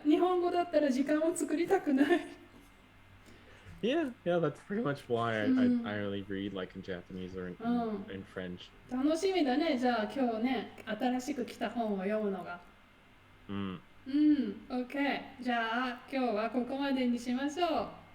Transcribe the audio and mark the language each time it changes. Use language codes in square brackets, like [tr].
[ja] 日本語だったら時間を作りたくない。 [en] Yeah, that's pretty much why I only read like in Japanese or in French. [ja] 楽しみだね。じゃあ今日ね、新しく来た本を読むのが。 [en] OK。 [ja] じゃあ今日はここまでにしましょう。